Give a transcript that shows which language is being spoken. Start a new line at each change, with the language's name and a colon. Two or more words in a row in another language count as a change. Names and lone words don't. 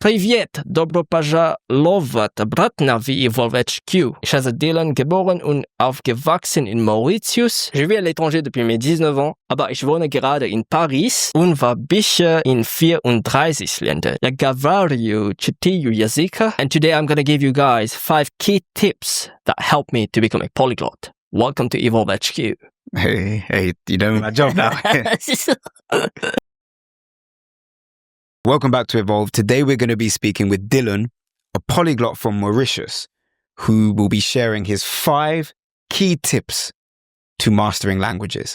Russian: Привет, добро пожаловать обратно в Evolve HQ.
German: Ich heiße Dylan, geboren und aufgewachsen in Mauritius.
French: Je vis à l'étranger depuis mes 19 ans,
German: aber ich wohne gerade in Paris und war bisher in 34 Ländern. Ja,
Russian: говорю 4 языка,
English: and today I'm gonna give you guys 5 key tips that help me to become a polyglot. Welcome to Evolve HQ. Hey, you know my job now. Welcome back to Evolve. Today we're going to be speaking with Dylan, a polyglot from Mauritius, who will be sharing his 5 key tips to mastering languages.